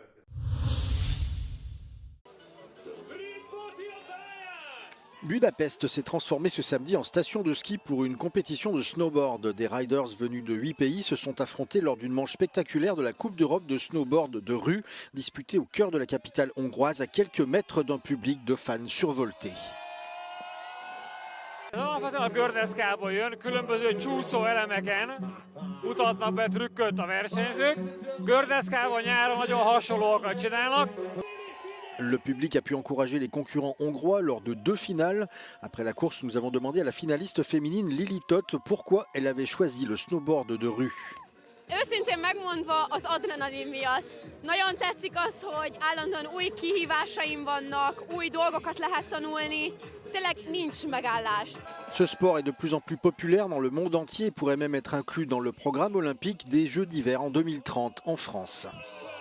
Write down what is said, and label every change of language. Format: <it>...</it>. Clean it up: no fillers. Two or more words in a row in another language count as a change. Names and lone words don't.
<fr>Budapest s'est transformé ce samedi en station de ski pour une compétition de snowboard. Des riders venus de 8 pays se sont affrontés lors d'une manche spectaculaire de la Coupe d'Europe de snowboard de rue, disputée au cœur de la capitale hongroise à quelques mètres d'un public de fans survoltés.</fr> <hu>Alapvetően a gördeszkából jön, különböző csúszó elemeken mutatnak be trükköt a versenyzők. Gördeszkával nyáron nagyon hasonlóakat csinálnak.</hu> <fr>Le public a pu encourager les concurrents hongrois lors de 2 finales. Après la course, nous avons demandé à la finaliste féminine Lili Tott pourquoi elle avait choisi le snowboard de rue.</fr> <hu>Őszintén megmondva az adrenalin miatt. Nagyon tetszik az, hogy állandóan új kihívásaim vannak, új dolgokat lehet tanulni. Tényleg nincs megállás.</hu> <fr>Ce sport est de plus en plus populaire dans le monde entier et pourrait même être inclus dans le programme olympique des Jeux d'hiver en 2030 en France.</fr>